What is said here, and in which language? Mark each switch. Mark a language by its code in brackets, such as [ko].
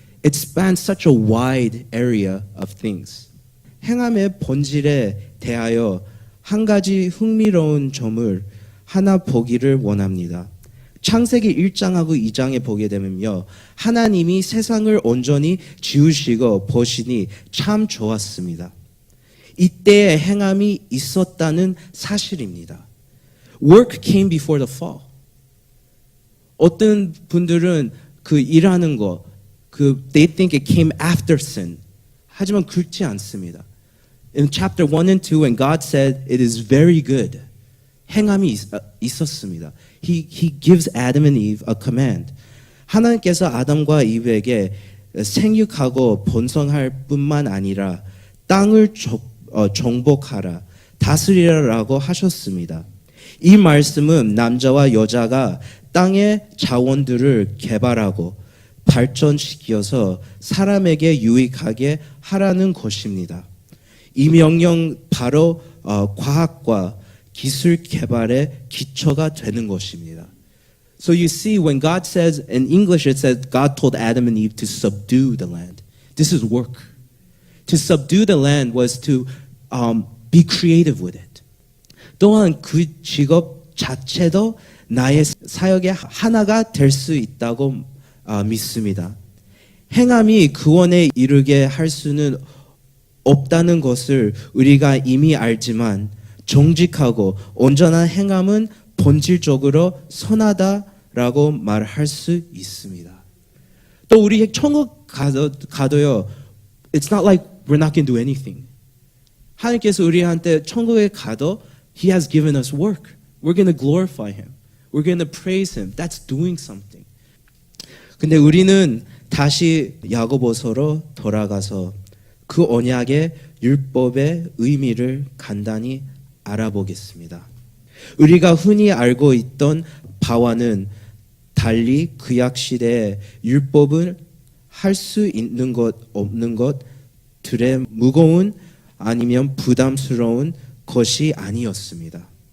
[en] It spans such a wide area of things. [ko] 행함의 본질에 대하여 한 가지 흥미로운 점을 하나 보기를 원합니다. 창세기 1장하고 2장에 보게 되면요. 하나님이 세상을 온전히 지으시고 보시니 참 좋았습니다. 이때의 행함이 있었다는 사실입니다. [en] Work came before the fall. [ko] 어떤 분들은 그 일하는 거, [en] they think it came after sin. [ko] 하지만 그렇지 않습니다. [en] In chapter 1 and 2, when God said it is very good, [ko] 행함이 있었습니다. [en] He gives Adam and Eve a command. [ko] 하나님께서 아담과 이브에게 생육하고 번성할 뿐만 아니라 땅을 정복하라, 다스리라라고 하셨습니다. 이 말씀은 남자와 여자가 땅의 자원들을 개발하고 발전시켜서 사람에게 유익하게 하라는 것입니다. 이 명령 바로 과학과 기술 개발의 기초가 되는 것입니다. [en] So you see, when God says, in English it says, God told Adam and Eve to subdue the land. This is work. To subdue the land was to be creative with it. [ko] 또한 그 직업 자체도 나의 사역의 하나가 될 수 있다고 믿습니다. 행함이 구원에 이르게 할 수는 없다는 것을 우리가 이미 알지만 정직하고 온전한 행함은 본질적으로 선하다라고 말할 수 있습니다. 또 우리 천국 가도요. [en] It's not like we're not going to do anything. [ko] 하나님께서 우리한테 천국에 가도 [en] He has given us work. We're going to glorify Him. We're going to praise Him. That's doing something. [ko] 근데 우리는 다시 야고보서로 돌아가서 그 언약의 율법의 의미를 간단히 알아보겠습니다. 우리가 흔히 알고 있던 바와는 달리 구약 시대에 율법을 할 수 있는 것 없는 것들의 무거운 아니면 부담스러운 것이 아니었습니다.